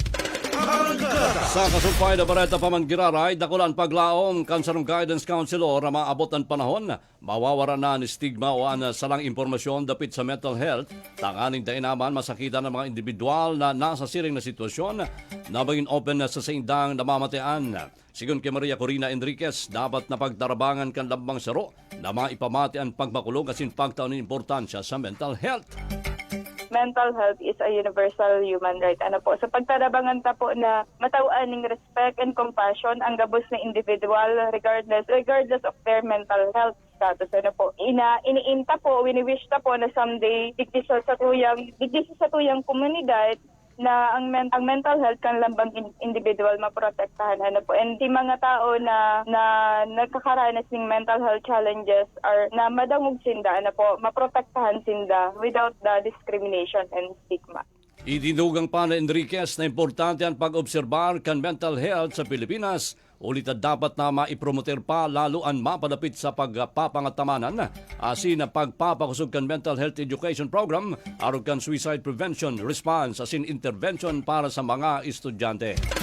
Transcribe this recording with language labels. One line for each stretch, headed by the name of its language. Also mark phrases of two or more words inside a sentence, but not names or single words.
Bikol: Sa kasumpay na bareta paman giraray, dakulan paglaom kansarong
English: guidance counselor
Bikol: maabot ang panahon, mawawara na ni stigma o salang impormasyon dapit sa
English: mental health,
Bikol: tanganing dainaman masakitan ng mga individual na nasa siring na sitwasyon na maging open na sa saindang namamatian. Sigun kay Maria Corina Enriquez, dapat na pagdarabangan kan lambang saro na maipamati ang pagmakulong asin pagtaon ng importansya sa
English: mental health. Mental health is a universal human right.
Bikol: So pagtarabangan ta po na matawaan ng
English: respect and compassion
Bikol: ang gabos na individual
English: regardless of their mental health status.
Bikol: Iniinta po, wini-wish ta po na someday digdi sa tuyang komunidad na ang
English: mental health
Bikol: kan lambang individual maprotektahan. And di mga tao na nagkakaranas ng
English: mental health challenges are
Bikol: na madangog sinda, maprotektahan sinda
English: without the discrimination and stigma.
Bikol: Idinugang pa na Enriquez na importante ang pag-obserbar kan
English: mental health
Bikol: sa Pilipinas. Ulit na dapat na maipromoter pa lalo ang mapadapit sa pagpapangatamanan asin na pagpapakusog kan
English: mental health education program
Bikol: aron kan
English: suicide prevention,
Bikol: response asin intervention para sa mga estudyante.